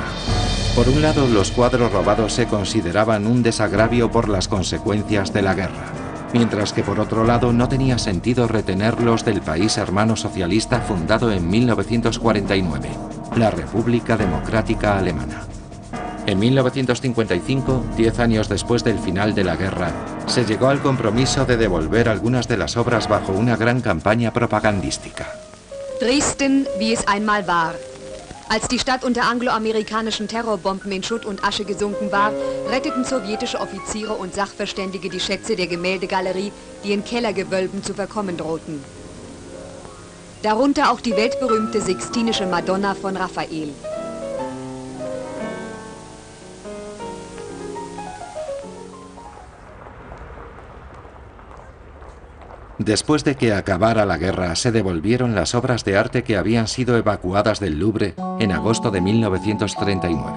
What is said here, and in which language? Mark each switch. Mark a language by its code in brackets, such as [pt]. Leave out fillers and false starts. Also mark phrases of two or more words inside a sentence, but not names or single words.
[es] Por un lado, los cuadros robados se consideraban un desagravio por las consecuencias de la guerra, mientras que por otro lado no tenía sentido retenerlos del país hermano socialista fundado en 1949. La República Democrática Alemana. En 1955, 10 años después del final de la guerra, se llegó al compromiso de devolver algunas de las obras bajo una gran campaña propagandística. [de] Dresden, wie es einmal war. Als die Stadt unter angloamerikanischen Terrorbomben in Schutt und Asche gesunken war, retteten sowjetische Offiziere und Sachverständige die Schätze der Gemäldegalerie, die in Kellergewölben zu verkommen drohten. Darunter auch die weltberühmte Sixtinische Madonna von Raphael. [es] Después de que acabara la guerra, se devolvieron las obras de arte que habían sido evacuadas del Louvre en agosto de 1939.